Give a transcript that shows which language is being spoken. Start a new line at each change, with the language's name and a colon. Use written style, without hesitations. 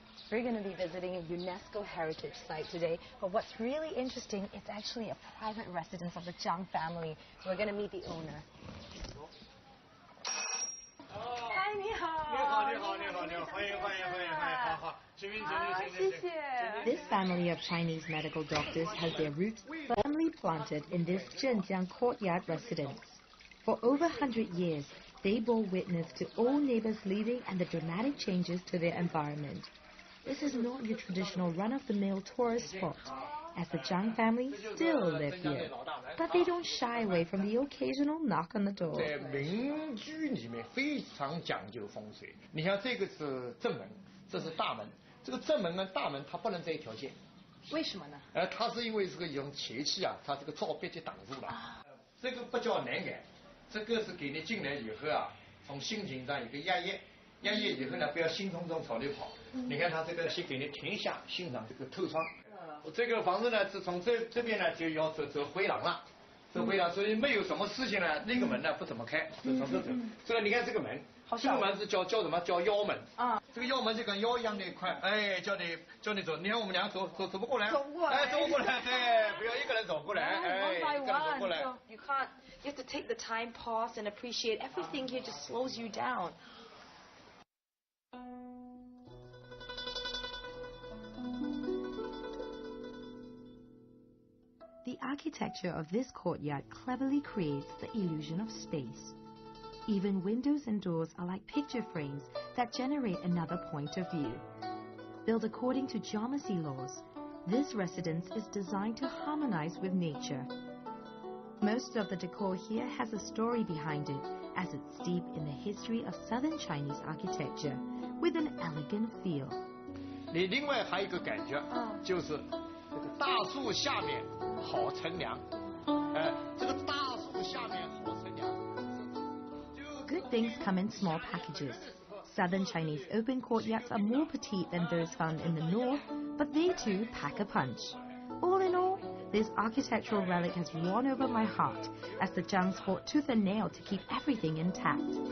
English: We're going to be visiting a UNESCO heritage site today, but what's really interesting, it's actually a private residence of the Zhang family. We're going to meet the owner. Hi,
Chinese: 你好。你好，你好，你好，你好，欢迎，欢迎，欢迎，欢迎，好好，请进，请进，请进，请进。
English: This family of Chinese medical doctors has their roots firmly planted in this Zhenjiang courtyard residence. For over 100 years, they bore witness to all neighbors leaving and the dramatic changes to their environment. This is not your traditional run-of-the-mill tourist spot, as the Zhang family still live here. But they don't shy away from the occasional knock on the door.
Chinese: 在民居里面非常讲究风水。你像这个是正门，这是大门。这个正门跟大门它不能在一条线。为什么呢？它是因为这个用邪气啊，它这个照壁就挡住了。这个不叫南改，这个是给你进来以后啊，从心情上有个压抑。压抑以后呢，不要心匆匆朝里跑。你看它这个先给你停下，欣赏这个透窗。这个房子呢，是从这边呢就要走回廊了，走回廊，所以没有什么事情呢，那个门呢不怎么开，是从这走。这个你看这个门，这个门是叫什么？叫腰门啊。这个腰门就跟腰一样的一块，哎，叫你走。你看我们俩走不过来，走不过来，哎，走不过来，哎，不要一个人走过来，哎，一个人走过来。
English: You can't. You have to take the time, pause, and appreciate everything here. Just slows you down. The architecture of this courtyard cleverly creates the illusion of space. Even windows and doors are like picture frames that generate another point of view. Built according to geometry laws, this residence is designed to harmonize with nature. Most of the decor here has a story behind it, as it's steeped in the history of southern Chinese architecture, with an elegant feel.
Chinese: 你另外还有一个感觉，就是这个大树下面好乘凉。这个大树下面好乘凉。
English: Good things come in small packages. Southern Chinese open courtyards are more petite than those found in the north, but they too pack a punch. All in all, this architectural relic has won over my heart, as the Zhengs fought tooth and nail to keep everything intact.